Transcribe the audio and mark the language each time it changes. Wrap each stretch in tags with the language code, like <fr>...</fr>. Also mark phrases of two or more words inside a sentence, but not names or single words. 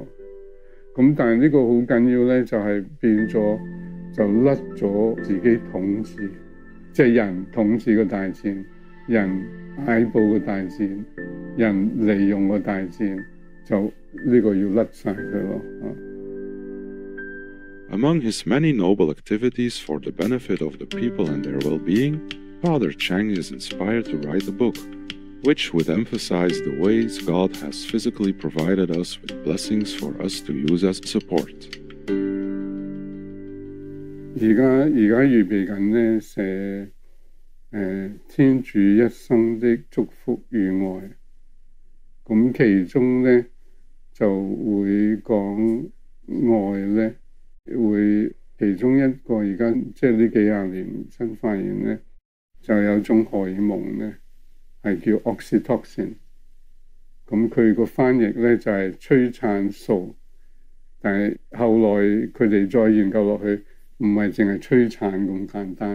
<yue>咁但係呢個好緊要咧，就係變咗就甩咗自己統治，即係人統治個大自然，人擺佈個大自然，人利用個大自然，就呢個要甩晒佢咯。</yue> <en>Among his many noble activities for the benefit of the people and their well-being, Father Chang is inspired to write a book, which would emphasize the ways God has physically provided us with blessings for us to use as support.</en> <yue>而家預備緊咧寫天主一生的祝福與愛，咁其中咧就會講愛咧，會其中一個而家即係呢幾廿年新發現咧，就有種荷爾蒙咧係叫 oxytocin， 咁佢個翻譯咧就係催產素，但係後來佢哋再研究落去，唔係淨係催產咁簡單。</yue>